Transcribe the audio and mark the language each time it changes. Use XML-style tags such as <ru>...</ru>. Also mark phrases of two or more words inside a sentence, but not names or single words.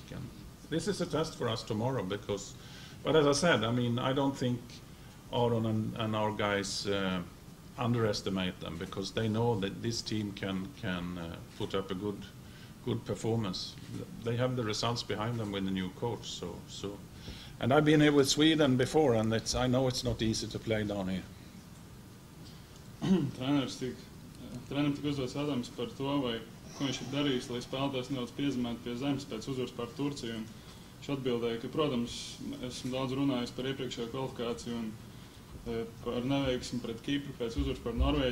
<en>And this is a test for us tomorrow, but as I said, I mean, I don't think Aron and our guys underestimate them, because they know that this team can put up a good performance. They have the results behind them with the new coach, so. And I've been here with Sweden before, and I know it's not easy to play down here.</en> <lv>Trenerim tika uzdots jautājums par to, ko viņš ir darījis, lai spēlētājs nedaudz piezemētu pie zemes pēc uzvaras par Turciju. Un viņš atbildēja, ka, protams, esmu daudz runājis par iepriekšējo kvalifikāciju un par neveiksmi pret Kipru pēc uzvaras par Norvēģiju.</lv>